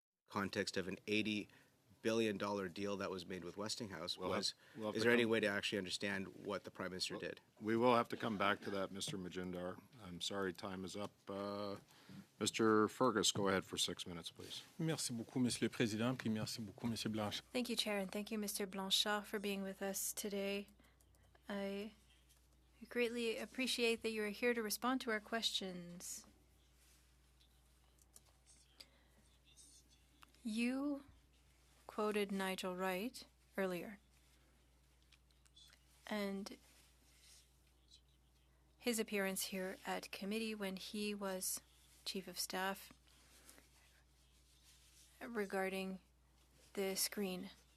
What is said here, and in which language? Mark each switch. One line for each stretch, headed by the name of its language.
English: Context of an $80 billion deal that was made with Westinghouse We'll have is to there any come- way to actually understand what the Prime Minister did? We will have to come back to that, Mr. Majindar. I'm sorry, time is up. Mr. Fergus, go ahead for 6 minutes, please.
French: Merci beaucoup, Monsieur le Président, puis merci beaucoup, Monsieur Blanchard.
English: thank you, Chair, and thank you, Mr. Blanchard, for being with us today. I greatly appreciate that you are here to respond to our questions. You quoted Nigel Wright earlier, and his appearance here at committee when he was Chief of Staff regarding the screen.